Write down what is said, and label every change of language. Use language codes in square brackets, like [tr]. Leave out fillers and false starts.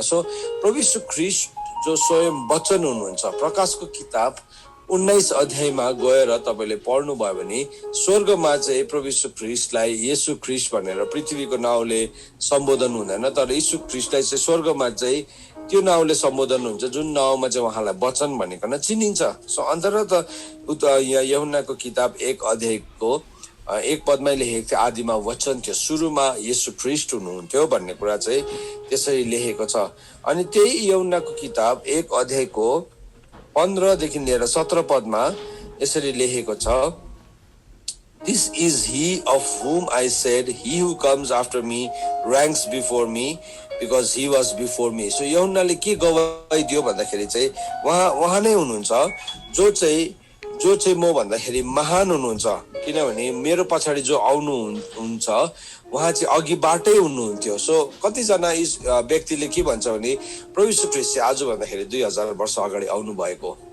[ne] So प्रभु यीशु ख्रीष्ट जो स्वयं वचन हुनुहुन्छ, प्रकाशको किताब 19 अध्यायमा गएर तपाईँले पढ्नुभयो भने स्वर्गमा चाहिँ प्रभु यीशु ख्रीष्टलाई येशू ख्रीष्ट भनेर पृथ्वीको नाउँले सम्बोधन हुँदैन, तर यीशु ख्रीष्टलाई चाहिँ स्वर्गमा चाहिँ त्यो नाउँले सम्बोधन हुन्छ जुन नाउँमा चाहिँ उहाँलाई वचन भनिकन चिनिन्छ। सो अन्ततः यहाँ यूहन्नाको किताब 1 अध्यायको एक पदमा लेखेको थियो आदिमा वचन थियो, सुरुमा येशू ख्रीष्ट हुनुहुन्थ्यो भन्ने कुरा चाहिँ त्यसरी लेखेको छ। अनि त्यही यूहन्नाको किताब 1 अध्यायको 15 देखि लिएर 17 पदमा यसरी लेखेको छ, [en] This is he of whom I said, he who comes after me ranks before me because he was before me. [ne] So यूहन्नाले के गवाई दियो भन्दाखेरि चाहिँ उहाँ नै हुनुहुन्छ जो चाहिँ म भन्दाखेरि महान हुनुहुन्छ, किनभने मेरो पछाडि जो आउनु हुन्छ उहाँ चाहिँ अघिबाटै हुनुहुन्थ्यो। सो कतिजना व्यक्तिले के भन्छ भने प्रभु यीशु ख्रीष्ट चाहिँ आज भन्दाखेरि 2000 वर्ष अगाडि आउनु भएको।